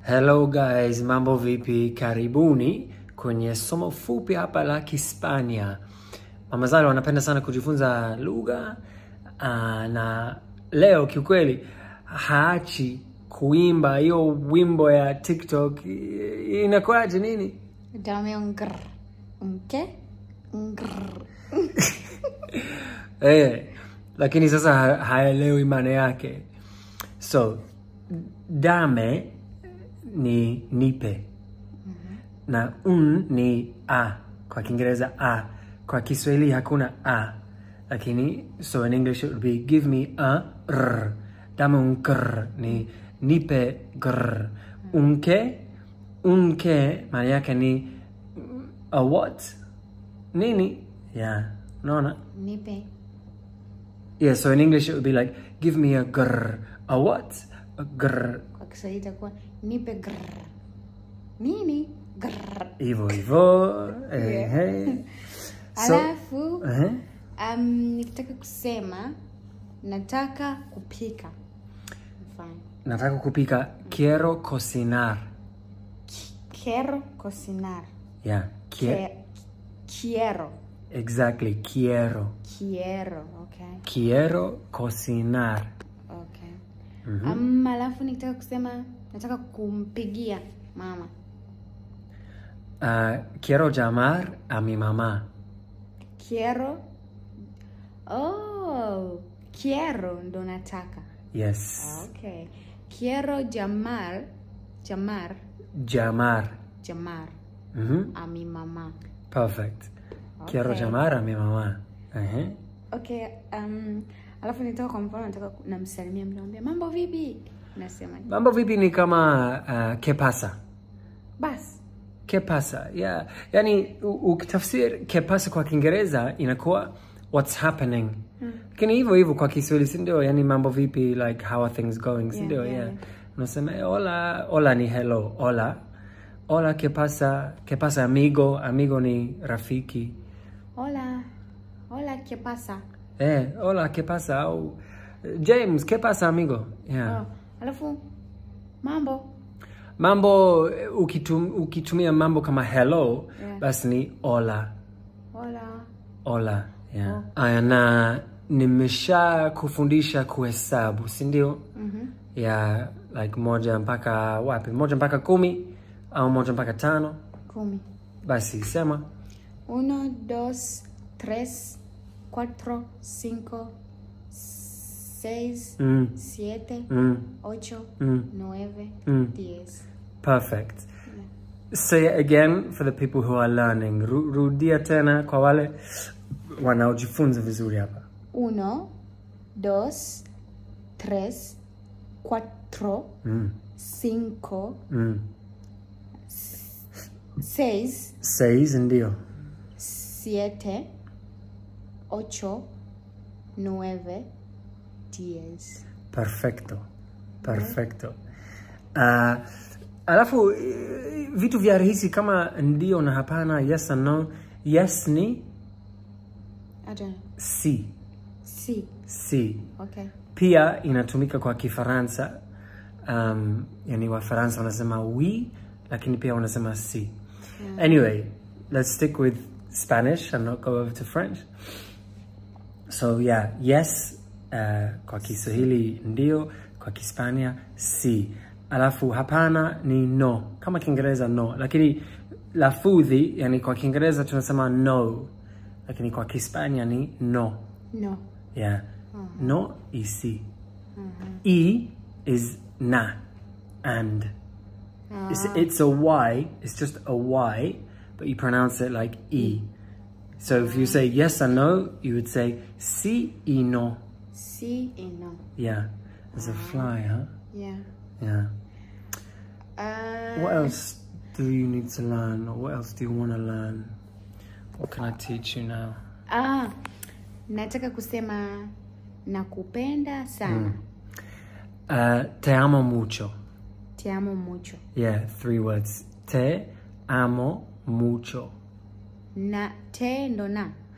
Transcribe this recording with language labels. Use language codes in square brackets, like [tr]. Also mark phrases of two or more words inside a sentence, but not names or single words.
[en] Hello guys, [sw] mambo vipi, karibuni kwenye somo fupi hapa la Kihispania. Mama Zali wanapenda sana kujifunza lugha na leo kiukweli haachi kuimba hiyo wimbo ya TikTok. Inakuaje nini? [es] Dame un grr. ¿Qué? Un grr. [sw] Lakini sasa haelewi maana yake. So, dame ni nipe. Na ni a. Kwa Kiingereza a. Kwa Kiswahili hakuna a. Lakini, [en] so in English it would be give me a r. [es] Dame un grr. [sw] Ni nipe grr. Unke maana yake ni a what? Nini? Yeah. Naona? Nipe. [en] Yeah, so in English it would be like give me a grr. A what? A grr. [sw] Kwa Kiswahili itakuwa nipe grr. Nini? Grr. Ivo. So, Alafu, nikitaka kusema, nataka kupika. [en] Fine. [sw] nataka kupika [es] quiero cocinar. Quiero cocinar. [en] Yeah. [es] Quiero. [en] Exactly, quiero. [es] Quiero, okay. Quiero cocinar. [en] Okay. [sw] Alafu nikitaka kusema, nataka kumpigia mama. [es] Quiero llamar a mi mamá. Quiero. Quiero [sw] ndo nataka. [en] Yes. [es] Okay. Quiero llamar a mi mamá. [en] Perfect. Okay. [es] Quiero llamar a mi mamá. [sw] Okay, alafu nitaka kwa mfano nataka namsalimia mtu anambia mambo vipi? Nasema Mambo vipi ni kama [es] ¿qué pasa? [sw] bas. [es] ¿Qué pasa? [sw] Yeah. Yani ukitafsiri [es] ¿qué pasa [sw] kwa Kiingereza inakuwa [en] what's happening. [sw] Lakini hivyo kwa Kiswahili si ndio? Yani mambo vipi, [en] like how are things going? [sw] Si ndio? Yeah. Unasema hola ni hello. [es] Hola, ¿qué pasa? ¿Qué pasa amigo? [sw] Amigo ni rafiki. [es] Hola, ¿qué pasa? Hola, ¿qué pasa? Au James, ¿qué pasa amigo? [en] Yeah. [sw] Alafu Mambo ukitumia mambo kama hello, basi ni hola. [es] Hola. Yeah. [sw] Aya, na nimesha kufundisha kuhesabu, si ndio? [en] Yeah, like [sw] 1 mpaka wapi? 1 mpaka 10 au 1 mpaka 5? 10. Basi sema 1, 2, 3, 4, 5, 6, 7, 8, 9, 10. [en] Perfect. Say it again for the people who are learning. [sw] Rudia tena kwa wale wanaojifunza vizuri hapa. 1, 2, 3, 4, 5, 6 ndio. 7, 8, 9, 10. Perfecto. Alafu vitu vya rahisi kama ndio na hapana, [en] yes and no. [sw] Yes ni si. [en] Okay. [sw] Pia inatumika kwa Kifaransa. Yani Wafaransa wanasema oui, lakini pia wanasema si. [en] Anyway, let's stick with Spanish and not go over to French. So yeah, yes [sw] kwa Kiswahili ndio, kwa Kihispania si. Alafu hapana ni no. Kama Kiingereza no, lakini lafudhi yani kwa Kiingereza tunasema no, lakini kwa Kihispania ni no. [en] Yeah. No is si. E is na and. It's a Y, it's just a Y, but you pronounce it like E. So if you say yes and no, you would say [es] si y no. Si y no. [en] Yeah. There's a fly, huh? Yeah. What else do you need to learn, or what else do you want to learn? What can I teach you now? [sw] Nataka kusema nakupenda sana. [es] Te amo mucho. Te amo mucho. [en] Yeah, 3 words. [es] Te amo mucho. [sw] Na te ndo na.